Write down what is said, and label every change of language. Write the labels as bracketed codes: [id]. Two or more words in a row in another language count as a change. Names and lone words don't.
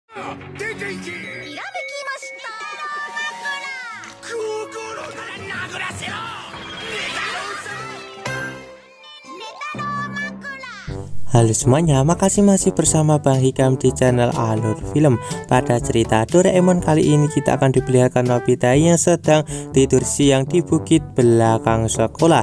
[ja] 出て行け。ひらめきました。心から殴らせろ。 [id] Halo semuanya, makasih masih bersama Bang Hikam di channel Alur Film. Pada cerita Doraemon kali ini kita akan diperlihatkan Nobita yang sedang tidur siang di bukit belakang sekolah.